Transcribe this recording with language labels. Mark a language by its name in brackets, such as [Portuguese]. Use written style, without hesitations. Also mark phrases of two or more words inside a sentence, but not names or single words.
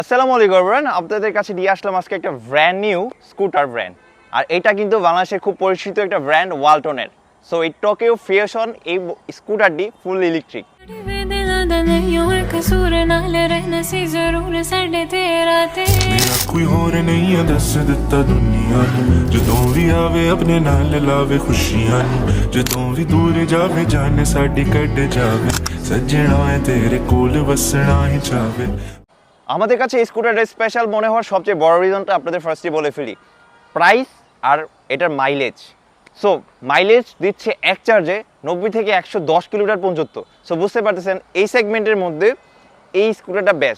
[Bangla] আসসালামু আলাইকুম এভরিওয়ান, আপনাদের কাছে দিয়ে আসলাম আজকে একটা [English] brand new scooter brand. [Bangla] আর এটা কিন্তু বাংলাদেশের খুব পরিচিত একটা ব্র্যান্ড ওয়ালটনের। সো এই টোকিও ফিউশন এই স্কুটারটি [English] full electric. [Punjabi] ਮੇਰਾ ਕੋਈ ਹੋਰ ਨਹੀਂ ਹੈ ਦੱਸ ਦਿੱਤਾ ਦੁਨੀਆ ਜਦੋਂ ਵੀ ਆਵੇ ਆਪਣੇ ਨਾਲ ਲਿਆਵੇ ਖੁਸ਼ੀਆਂ ਜਦੋਂ ਵੀ ਦੂਰ ਜਾਵੇ ਜਾਨ ਸਾਡੀ ਕੱਟ ਜਾਵੇ ਸੱਜਣਾ ਹੈ ਤੇਰੇ ਕੋਲ ਵੱਸਣਾ ਹੀ ਚਾਹਵੇ। [Bangla] আমাদের কাছে এই স্কুটারটা স্পেশাল মনে হওয়ার সবচেয়ে বড় রিজনটা আপনাদের ফার্স্টে বলে ফেলি, প্রাইস আর এটার মাইলেজ। সো মাইলেজ দিচ্ছে এক চার্জে 90 থেকে 110 কিলোমিটার পর্যন্ত। সো বুঝতে পারতেছেন এই সেগমেন্টের মধ্যে এই স্কুটারটা বেস্ট।